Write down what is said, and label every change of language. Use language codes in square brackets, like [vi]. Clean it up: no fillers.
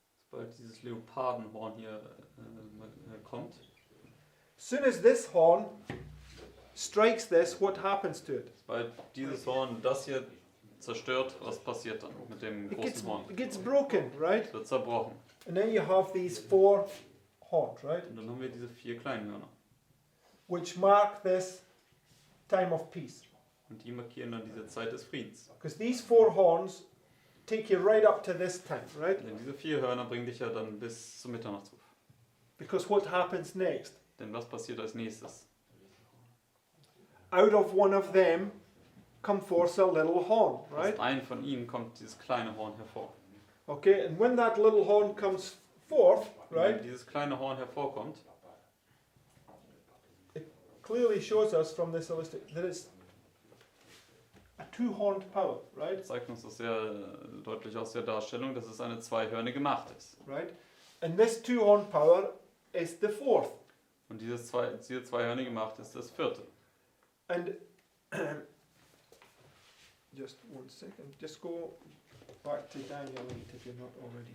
[de] Sobald dieses Leopardenhorn hier kommt, [en] as soon as this horn strikes this, what happens to it? [de] sobald dieses Horn das hier zerstört, was passiert dann mit dem großen Horn? [en] It gets broken, right? [de] Es wird zerbrochen. [en] And then you have these four horns, right? [de] Und dann haben wir diese 4 kleinen Hörner. [en] Which mark this time of peace. [de] Und die markieren dann diese Zeit des Friedens. [en] Because these four horns take you right up to this time, right? [de] Denn diese 4 Hörner bringen dich ja dann bis zum Mitternachtsruf. [en] Because what happens next? [de] Denn was passiert als nächstes? [en] Out of one of them come forth a little horn, right? [de] Aus einem von ihnen kommt dieses kleine Horn hervor. [en] Okay, and when that little horn comes forth, [de] Und wenn [en] right, [de] dieses kleine Horn hervorkommt, [en] clearly shows us from this illustration that it's a two-horned power, right? [de] zeigt uns das sehr deutlich aus der Darstellung, dass es eine zweihörnige Macht ist. [en] Right? And this two-horned power is the fourth. [de] Und diese zwei Hörner macht ist das vierte. [en] And just one second, just go back to Daniel 8 if you're not already.